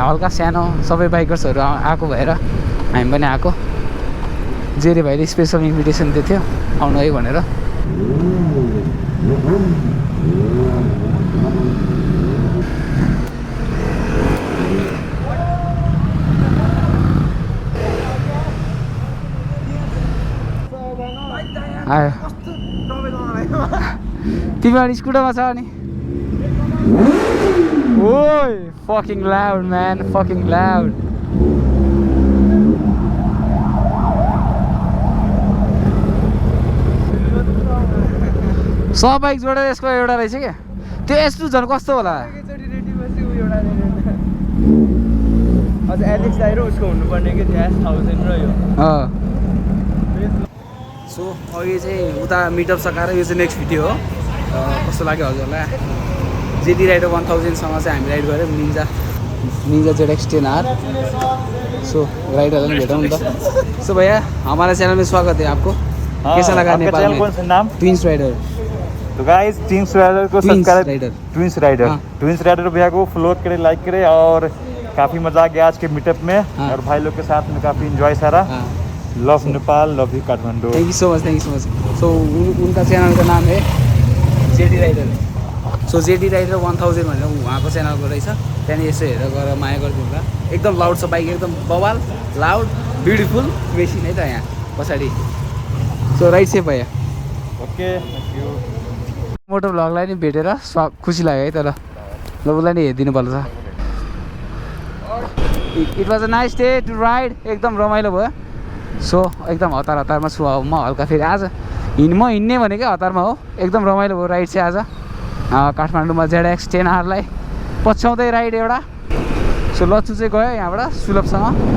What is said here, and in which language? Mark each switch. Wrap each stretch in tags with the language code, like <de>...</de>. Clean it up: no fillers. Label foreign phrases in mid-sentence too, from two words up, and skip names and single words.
<ne>हल्का सानो सबै बाइकर्सहरू आएको भएर हामी पनि आएको जेरी भाइले</ne> <en>special invitation</en> <ne>दिएको थियो आउनु है भनेर आयो तिमी अनि स्कुटरमा छ अनि ओइ</ne> <en>fucking loud man fucking loud</en> <ne>सब बाइक जोडेर यसको एउटा रहेछ क्या त्यो S2 झन् कस्तो होला अझ एलेक्स दाइ र उसको हुनुपर्ने कि ZX-1000 र यो सो अघि चाहिँ उता मिटअप सकाएर यो चाहिँ</ne> <en>next video</en> <ne>हो कस्तो लाग्यो हजुरलाई जेडी राइडर 1000 सँग चाहिँ हामी राइड गऱ्यौँ निन्जा ZX-10R सो राइडरलाई भेटौँ नि त सो</ne> <hi>भैया हमारे चैनल में स्वागत है आपको कैसा लगा नेपाल में कौन सा नाम ट्विंस राइडर तो गाइस ट्विंस राइडर को सब्सक्राइब ट्विंस राइडर भैया को फॉलो करें लाइक करें और काफ़ी मजा आ गया आज के मीटअप में और भाई लोग के साथ में काफ़ी एंजॉय सारा</hi> <en>love Nepal love you Kathmandu thank you so much</en> <ne>सो</ne> <hi>उनका चैनल का नाम है</hi> <ne>जेडी राइडर सो जेडी राइडर 1000 भनेर उहाँको च्यानलको रहेछ त्यहाँदेखि यसो हेरेर गएर माया गरिदिनु होला एकदम लाउड छ बाइक एकदम बवाल लाउड</ne> <en>beautiful machine</en> <ne>है त यहाँ पछाडि</ne> <en>so ride safe</en> <ne>भयो</ne> <en>ओके</en> <ne>मोटो भ्लगलाई नि भेटेर खुसी लाग्यो है तर ल उसलाई नि हेरिदिनु पर्छ</ne> <en>it was a nice day to ride</en> <ne>एकदम रमाइलो भयो सो एकदम हतारमा छु म हल्का फेरि आज म हिँड्ने भनेकै हतारमा हो एकदम रमाइलो भयो राइड चाहिँ आज काठमाडौँमा ZX-10R लाई पछ्याउँदै राइड एउटा सो लच्चु चाहिँ गयो यहाँबाट सुलभसँग</ne>